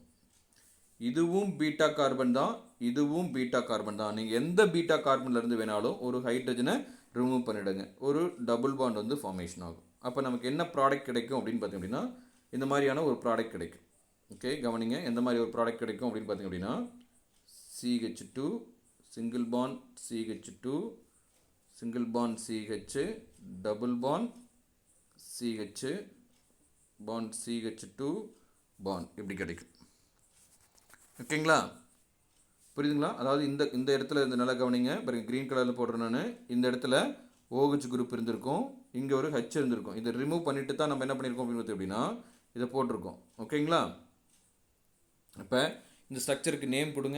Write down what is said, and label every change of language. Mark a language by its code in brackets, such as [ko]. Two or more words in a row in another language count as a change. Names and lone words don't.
[ta] இதுவும் [en] beta carbon [ta] தான், இதுவும் [en] beta carbon [ta] தான். நீங்கள் எந்த பீட்டா கார்பன்லேருந்து வேணாலும் ஒரு ஹைட்ரஜனை ரிமூவ் பண்ணிவிடுங்க, ஒரு [en] double bond [ta] வந்து ஃபார்மேஷன் ஆகும். அப்போ நமக்கு என்ன ப்ராடக்ட் கிடைக்கும் அப்படின்னு பார்த்தீங்க அப்படின்னா இந்த மாதிரியான ஒரு ப்ராடக்ட் கிடைக்கும். ஓகே, கவனிங்க, எந்த மாதிரி ஒரு ப்ராடக்ட் கிடைக்கும் அப்படின்னு பார்த்தீங்க அப்படின்னா CH2, [en] single bond CH2, single bond CH, double bond CH, bond CH2, bond [ta] இப்படி கிடைக்கும். ஓகேங்களா? புரியுதுங்களா? அதாவது இந்த இடத்துல இந்த நல்லா கவனிங்க. பாருங்க [en] green colour [ta] போடுறேன் நான். இந்த இடத்துல OH குரூப் இருந்திருக்கும், இங்கே ஒரு H இருந்திருக்கும். இதை ரிமூவ் பண்ணிட்டு தான் நம்ம என்ன பண்ணியிருக்கோம் அப்படின்னு அப்படின்னா இதை போட்டிருக்கோம். ஓகேங்களா? அப்போ இந்த ஸ்ட்ரக்சருக்கு நேம் கொடுங்க.